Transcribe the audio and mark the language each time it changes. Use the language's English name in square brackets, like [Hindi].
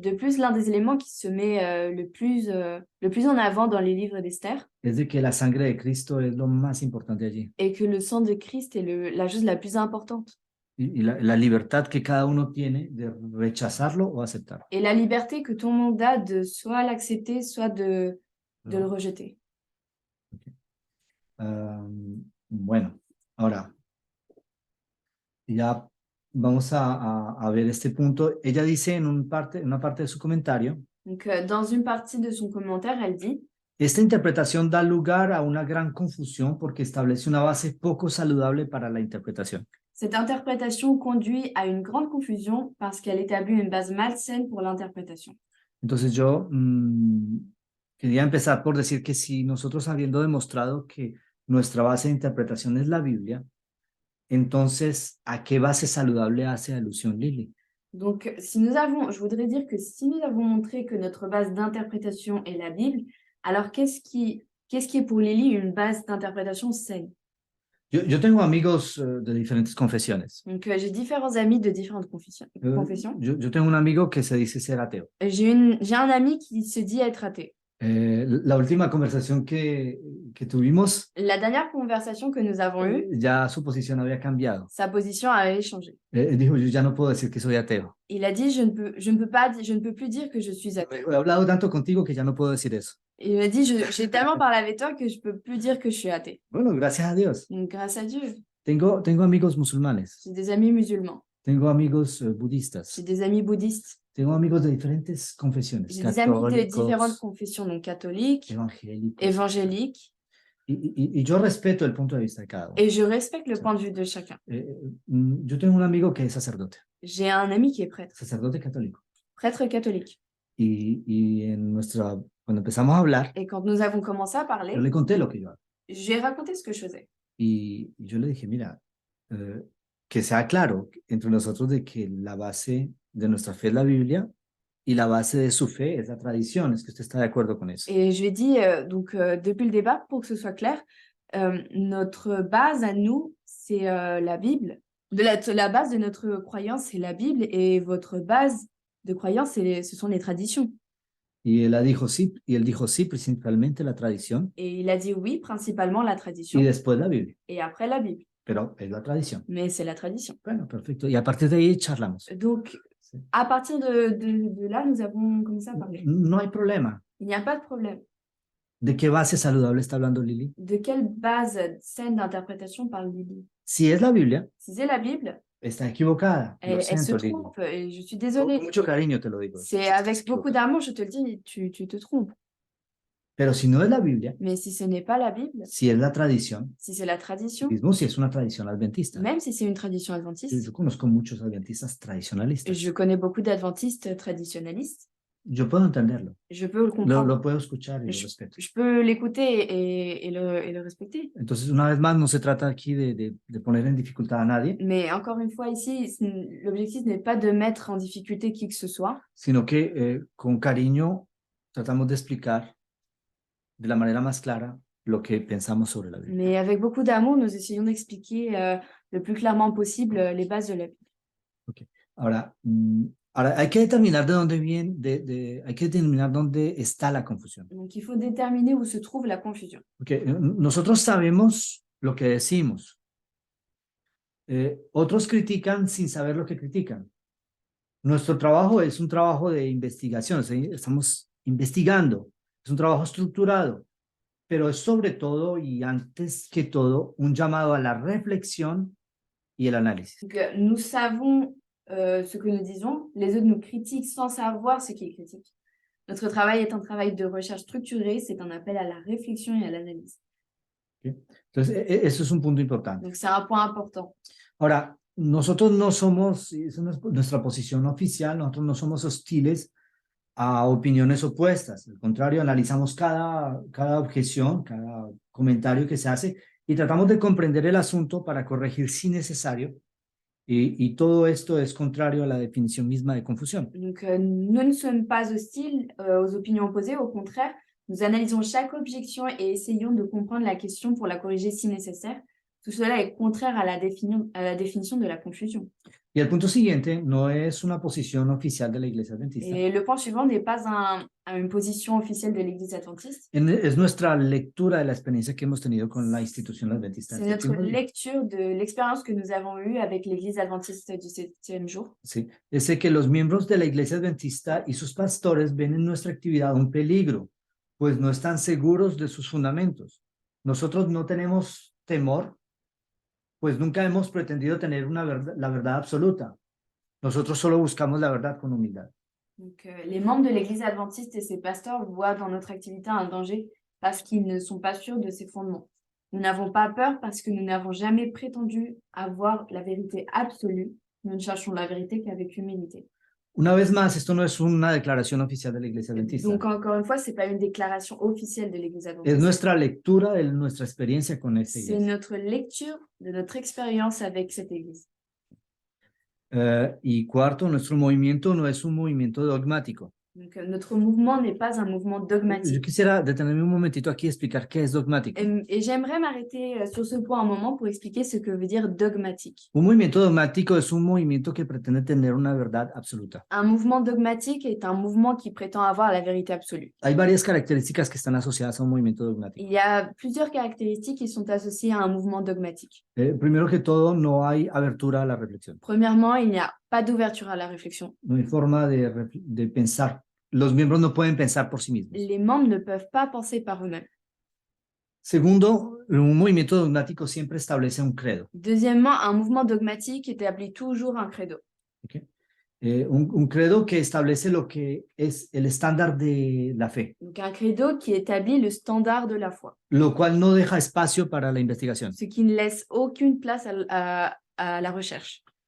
[French] De plus, l'un des éléments qui se met le plus en avant dans les livres d'Esther [Spanish] es de que la sangre de Cristo es lo más importante allí. [French] est que le sang de Christ est la chose la plus importante. [Spanish] Y la libertad que cada uno tiene de rechazarlo o aceptarlo. [French] Et la liberté que tout le monde a de soit l'accepter, soit de le rejeter. [Spanish] Bueno, ahora ya vamos a ver este punto. Ella dice en una parte de su comentario, [French] Donc, dans une partie de son commentaire, elle dit [Spanish] esta interpretación da lugar a una gran confusión porque establece una base poco saludable para la interpretación. [French] cette interprétation conduit à une grande confusion parce qu'elle établit une base malsaine pour l'interprétation. [Spanish] Entonces yo quería empezar por decir que si nosotros habiendo demostrado que nuestra base de interpretación es la Biblia, entonces, ¿a qué base saludable hace alusión Lili? [French] Donc, je voudrais dire que si nous avons montré que notre base d'interprétation est la Bible, alors qu'est-ce qui est pour Lily une base d'interprétation saine? [Spanish] Yo tengo amigos de diferentes confesiones. [French] Donc, j'ai différents amis de différentes confessions. [Spanish] Yo tengo un amigo que se dice ser ateo. [French] J'ai un ami qui se dit être athée. [Spanish] La última conversación que tuvimos, [French] La dernière conversation que nous avons eue, [Spanish] ya su posición había cambiado. [French] sa position avait changé. [Spanish] Dijo, yo ya no puedo decir que soy ateo. [French] Il a dit, je ne peux plus dire que je suis athée. [Spanish] He hablado tanto contigo que ya no puedo decir eso. [French] Il m'a dit, j'ai tellement parlé avec toi que je peux plus dire que je suis athée. [Spanish] Bueno, gracias a Dios. [French] Donc, grâce à Dieu, [Spanish] Tengo amigos musulmanes. [French] j'ai des amis musulmans, [Spanish] Tengo amigos budistas. [French] j'ai des amis bouddhistes, [Spanish] Tengo amigos de diferentes confesiones. [French] j'ai des amis de [Spanish] Católicos, [French] différentes confessions, donc catholiques, [Spanish] evangélicos. [French] évangéliques, [Spanish] Y yo respeto el punto de vista de cada uno. [French] et je respecte le point de vue de chacun. [Spanish] Yo tengo un amigo que es sacerdote, [French] J'ai un ami qui est prêtre, [Spanish] sacerdote católico. [French] prêtre catholique. [Spanish] Y cuando empezamos a hablar, [French] Et quand nous avons commencé à parler, [Spanish] yo le conté lo que yo hago. [French] j'ai raconté ce que je faisais. [Spanish] Y yo le dije, mira, que sea claro entre nosotros de que la base de nuestra fe es la Biblia y la base de su fe es la tradición. Es que usted está de acuerdo con eso. [French] Et je lui ai dit, depuis le départ, pour que ce soit clair, notre base à nous, c'est la Bible. La base de notre croyance, c'est la Bible, et votre base de croyance, ce sont les traditions. [Spanish] Y él dijo sí, principalmente la tradición [French] Et il a dit oui, principalement la tradition, [Spanish] y después la Biblia, [French] et après la Bible. [Spanish] pero es la tradición. [French] Mais c'est la tradition. [Spanish] Bueno, perfecto. Y a partir de ahí charlamos. [French] Donc, [Spanish] Sí. [French] à partir de là, nous avons commencé à parler. [Spanish] No hay problema. [French] Il n'y a pas de problème. [Spanish] ¿De qué base saludable está hablando Lili? [French] De quelle base saine d'interprétation parle Lily? [Spanish] Si es la Biblia, [French] Si c'est la Bible, [Spanish] está equivocada. Lo [French] elle se [Spanish] siento, Lili. [French] trompe, et je suis [Spanish] Con [French] désolée. [Spanish] mucho cariño te lo digo. [French] C'est avec beaucoup d'amour, je te le dis, tu te trompes. [Spanish] Pero si no es la Biblia, [French] Mais si ce n'est pas la Bible, [Spanish] si es la tradición, [French] si c'est la tradition, [Spanish] mismo si es una tradición adventista. [French] même si c'est une tradition adventiste, [Spanish] Yo conozco muchos adventistas tradicionalistas. [French] je connais beaucoup d'adventistes traditionnalistes, [Spanish] Yo puedo entenderlo. [French] je peux le comprendre. [Spanish] Lo puedo escuchar y lo [French] Je, [Spanish] respeto. [French] je peux l'écouter et le respecter. [Spanish] Entonces, una vez más, no se trata aquí de poner en dificultad a nadie, [French] Mais encore une fois, ici, l'objectif n'est pas de mettre en difficulté qui que ce soit, [Spanish] sino que con cariño tratamos de explicar de la manera más clara lo que pensamos sobre la Biblia. [French] mais avec beaucoup d'amour, nous essayons d'expliquer le plus clairement possible les bases de la Bible. [Spanish] Ahora, hay que determinar de dónde viene, hay que determinar dónde está la confusión. [French] Donc, il faut déterminer où se trouve la confusion. [Spanish] Porque nosotros sabemos lo que decimos. Otros critican sin saber lo que critican. Nuestro trabajo es un trabajo de investigación, o sea, estamos investigando, es un trabajo estructurado, pero es sobre todo y antes que todo un llamado a la reflexión y el análisis. [French] Donc, nous savons ce que nous disons, les autres nous critiquent sans savoir ce qu'ils critiquent. Notre travail est un travail de recherche structurée, c'est un appel à la réflexion et à l'analyse. [Spanish] Entonces, eso es un punto importante. [French] Donc, c'est un point important. [Spanish] Ahora, nosotros no somos, esa no es nuestra posición oficial, nosotros no somos hostiles a opiniones opuestas. Al contrario, analizamos cada objeción, cada comentario que se hace y tratamos de comprender el asunto para corregir si necesario. Y todo esto es contrario a la definición misma de confusión. [French] Donc, nous ne sommes pas hostiles aux opinions opposées, au contraire, nous analysons chaque objection et essayons de comprendre la question pour la corriger si nécessaire. Tout cela est contraire à la définition de la confusion. [Spanish] Y el punto siguiente no es una posición oficial de la Iglesia Adventista. [French] Et le point suivant n'est pas une position officielle de l'Église adventiste. [Spanish] Es nuestra lectura de la experiencia que hemos tenido con la institución adventista. [French] C'est notre lecture de l'expérience que nous avons eue avec l'Église adventiste du 7e jour. [Spanish] Sí, es que los miembros de la Iglesia Adventista y sus pastores ven en nuestra actividad un peligro, pues no están seguros de sus fundamentos. Nosotros no tenemos temor, pues nunca hemos pretendido tener la verdad absoluta. Nosotros solo buscamos la verdad con humildad. [French] Donc, les membres de l'Église adventiste et ses pasteurs voient dans notre activité un danger parce qu'ils ne sont pas sûrs de ses fondements. Nous n'avons pas peur parce que nous n'avons jamais prétendu avoir la vérité absolue. Nous ne cherchons la vérité qu'avec humilité. [Spanish] Una vez más, esto no es una declaración oficial de la Iglesia Adventista. [French] Donc, encore une fois, ce n'est pas une déclaration officielle de l'Église adventiste. [Spanish] Es nuestra lectura de nuestra experiencia con esta [French] C'est [Spanish] iglesia. [French] notre lecture de notre expérience avec cette Église. [Spanish] Y cuarto, nuestro movimiento no es un movimiento dogmático. [French] Donc, notre mouvement n'est pas un mouvement [Spanish] Yo [French] dogmatique. [Spanish] quisiera detenerme un momentito aquí y explicar qué es dogmático. [French] Et j'aimerais m'arrêter sur ce point un moment pour expliquer ce que veut dire dogmatique. [Spanish] Un movimiento dogmático es un movimiento que pretende tener una verdad absoluta. [French] Un mouvement dogmatique est un mouvement qui prétend avoir la vérité absolue. [Spanish] Hay varias características que están asociadas a un movimiento dogmático. [French] Il y a plusieurs caractéristiques qui sont associées à un mouvement dogmatique. [Spanish] Primero que todo, no hay abertura a la reflexión. [French] Premièrement, il n'y a pas d'ouverture à la réflexion. [Spanish] No hay forma de pensar. Los miembros no pueden pensar por sí mismos. [French] Les membres ne peuvent pas penser par eux-mêmes. [Spanish] Segundo, un movimiento dogmático siempre establece un credo. [French] Deuxièmement, un mouvement dogmatique établit toujours un credo. ¿Okay? [Spanish] Un credo que establece lo que es el estándar de la fe, [French] Donc un credo qui établit le standard de la foi, [Spanish] lo cual no deja espacio para la investigación. [French] ce qui ne laisse aucune place à la recherche.